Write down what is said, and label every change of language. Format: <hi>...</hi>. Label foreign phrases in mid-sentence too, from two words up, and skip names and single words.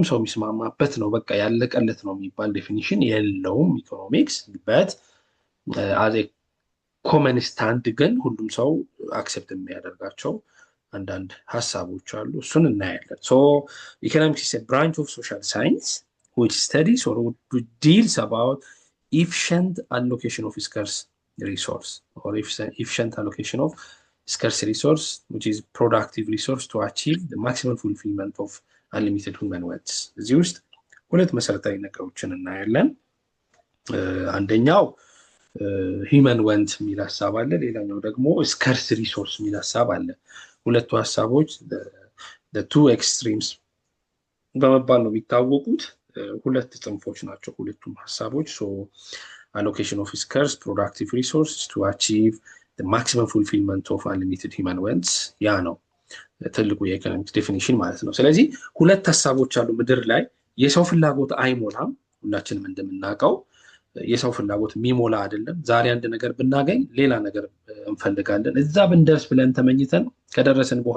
<am>ሰው የሚስማማበት ነው በቃ ያለቀለት ነው የሚባል ዴፊኒሽን የለውም ኢኮኖሚክስ።</am> <en>but as a common stand</en> <am>ግን ሁሉም ሰው አክሴፕት የሚያደርጋቸው አንዳንድ ሀሳቦች አሉ። እሱን እናያለን።</am> <en>so economics is a branch of social science which studies or deals about efficient allocation of scarce resource or efficient allocation of scarce resource which is productive resource to achieve the maximum fulfillment of unlimited human wants።</en> <am>እዚህ ውስጥ ሁለት መሰረታዊ ነገሮችን እናያለን። አንደኛው</am> <en>human want</en> <am>የሚል ሀሳብ አለ፣ ሌላኛው ደግሞ</am> <en>scarce resource</en> <am>የሚል ሀሳብ አለ። ሁለቱ ሀሳቦች</am> <en>two extremes</en> <am>በመባል ነው የሚታወቁት። ሁለት ጽንፎች ናቸው ሁለቱም ሀሳቦች። ሶ</am> <en>allocation of scarce productive resources to achieve the maximum fulfillment of unlimited human wants</en> <am>ያ ነው ትልቁ የኢኮኖሚክስ ዴፊኒሽን ማለት ነው። ስለዚህ ሁለት ሀሳቦች አሉ ምድር ላይ። የሰው ፍላጎት አይሞላም። ሁላችንም እንደምናውቀው የሰው ፍላጎት የሚሞላ አይደለም። ዛሬ አንድ ነገር ብናገኝ ሌላ ነገር እንፈልጋለን። እዛ ብንደርስ ብለን ተመኝተን ከደረስን በኋላ</am>